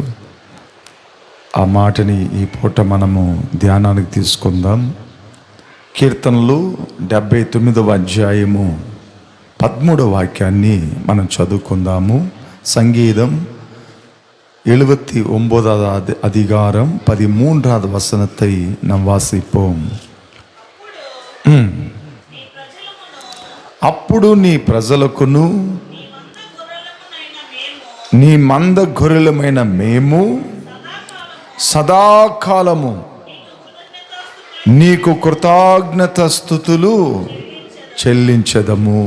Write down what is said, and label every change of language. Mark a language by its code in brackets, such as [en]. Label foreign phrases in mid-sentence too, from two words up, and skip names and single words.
[te] ఆ మాటని ఈ పూట మనము ధ్యానానికి తీసుకుందాం. కీర్తనలు 79వ అధ్యాయము 13వ వాక్యాన్ని మనం చదువుకుందాము. [ta] సంగీతం 79వ அதிகாரம் 13வது வசனத்தை நாம் வாசிப்போம். [te] అప్పుడు నీ ప్రజలకును నీ మంద గొర్రెలమైన మేము సదాకాలము నీకు కృతజ్ఞత స్తుతులు చెల్లించదము.